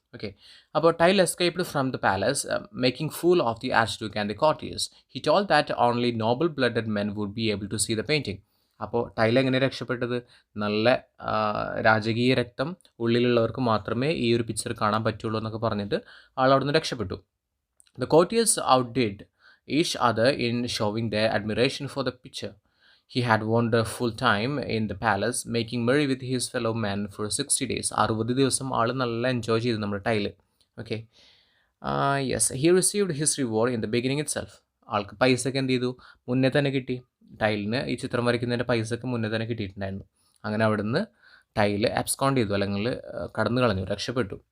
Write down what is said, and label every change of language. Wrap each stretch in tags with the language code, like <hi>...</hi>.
<en>Okay, അപ്പോൾ Till escaped from the palace making fool of the archduke and the courtiers. He told that only noble blooded men would be able to see the painting.</en> <ml>അപ്പോൾ tile എങ്ങനെ രക്ഷപ്പെട്ടത്, നല്ല രാജകീയ രക്തം ഉള്ളിലുള്ളവർക്ക് മാത്രമേ ഈ ഒരു പിക്ചർ കാണാൻ പറ്റുള്ളൂ എന്നൊക്കെ പറഞ്ഞിട്ട് ആൾ അവിടെ നിന്ന് രക്ഷപ്പെട്ടു.</ml> <en>The courtiers outdid each other in showing their admiration for the picture. He had wonderful time in the palace, making merry with his fellow men for 60 days.</en> <ml>60 ദിവസം ആൾ നല്ല എൻജോയ് ചെയ്തു നമ്മുടെ tile.</ml> <en>Okay, yes, he received his reward in the beginning itself.</en> <ml>ആൾക്ക് പൈസയൊക്കെ എന്ത് ചെയ്തു, മുന്നേ തന്നെ കിട്ടി. ടൈലിന് ഈ ചിത്രം വരയ്ക്കുന്നതിൻ്റെ പൈസയൊക്കെ മുന്നേ തന്നെ കിട്ടിയിട്ടുണ്ടായിരുന്നു. അങ്ങനെ അവിടുന്ന് ടൈല് അബ്സ്കോണ്ട് ചെയ്തു, അല്ലെങ്കിൽ കടന്നു കളഞ്ഞു, രക്ഷപ്പെട്ടു.</ml>